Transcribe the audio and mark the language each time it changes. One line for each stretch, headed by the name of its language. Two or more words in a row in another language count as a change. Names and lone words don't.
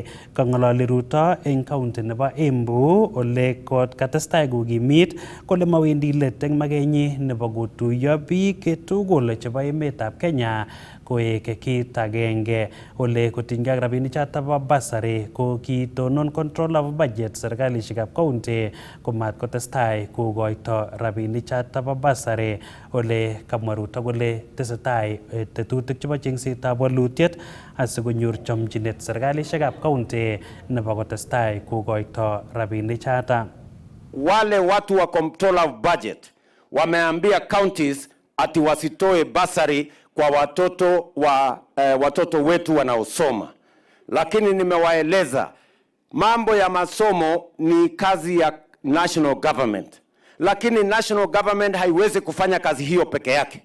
Kalenjin: Kang'alali Ruto eng county nebo Embu ole katestai kokimit kole mawendi let eng makenyi nebo kotuiyo biik tugul chebo emetab Kenya koek kit agenge. Ole kotinygei ak rabinik choto bo basari ko kitonon
English: control of budget
Kalenjin: serikalishekab county komat kotestai kokoito rabinik choto bo basari. Ole kamwa Ruto kole tesetai tetutik chebo chengsetab walutiet asikonyor chomchinet serikalishekab county nebo kotestai kokoito rabinik choto.
Swahili: Wale watu wa
English: control of budget
Swahili: wameambia counties ati wasitoe basari kwa watoto wetu wanaosoma, lakini nimewaeleza mambo ya masomo ni kazi ya
English: national government,
Swahili: lakini
English: national government
Swahili: haiwezi kufanya kazi hiyo peke yake.